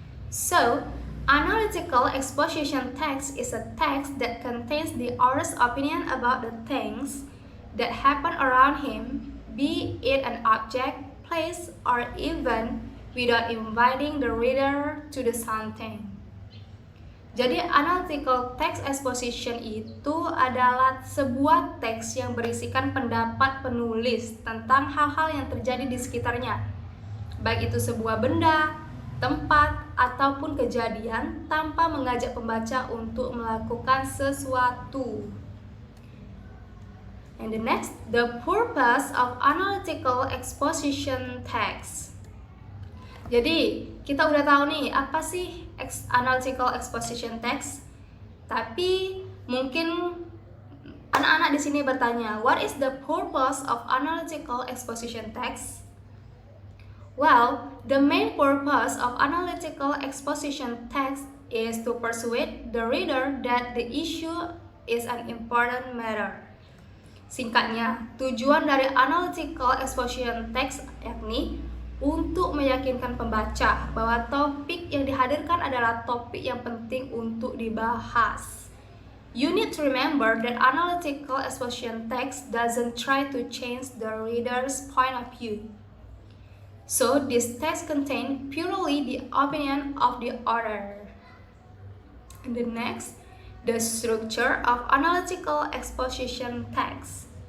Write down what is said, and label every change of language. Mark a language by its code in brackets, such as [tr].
[en] So, analytical exposition text is a text that contains the author's opinion about the things that happen around him, be it an object, place, or event, without inviting the reader to do something. [id] Jadi, analytical text exposition itu adalah sebuah teks yang berisikan pendapat penulis tentang hal-hal yang terjadi di sekitarnya, baik itu sebuah benda, tempat, ataupun kejadian tanpa mengajak pembaca untuk melakukan sesuatu. [en] And the next, the purpose of analytical exposition text. [id] Jadi, kita udah tahu nih apa sih analytical exposition text. Tapi mungkin anak-anak di sini bertanya, [en] what is the purpose of analytical exposition text? Well, the main purpose of analytical exposition text is to persuade the reader that the issue is an important matter. [id] Singkatnya, tujuan dari analytical exposition text yakni untuk meyakinkan pembaca bahwa topik yang dihadirkan adalah topik yang penting untuk dibahas. [en] You need to remember that analytical exposition text doesn't try to change the reader's point of view. So, this text contains purely the opinion of the author. And the next, the structure of analytical exposition text.